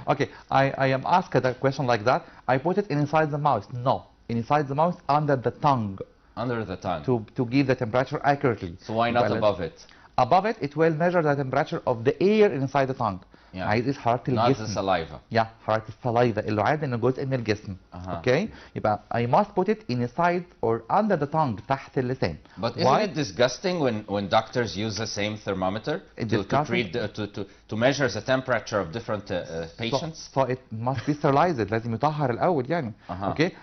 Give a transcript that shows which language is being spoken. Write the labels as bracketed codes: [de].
[en] Okay, I am asked a question like that. I put it inside the mouth. No, inside the mouth, under the tongue. Under the tongue. To give the temperature accurately. So why not above it? Above it, it will measure the temperature of the air inside the tongue. Yeah. [ar] عايز حرارة الجسم. [en] Not the saliva. [ar] Yeah, حرارة السلايفا اللي عاد انه جزء من الجسم. [en] Okay? يبقى I must put it inside or under the tongue, [ar] تحت اللسان. [en] But isn't it disgusting when doctors use the same thermometer to measure the temperature of different patients? So it must be sterilized. [ar] لازم يطهر الأول يعني. Okay?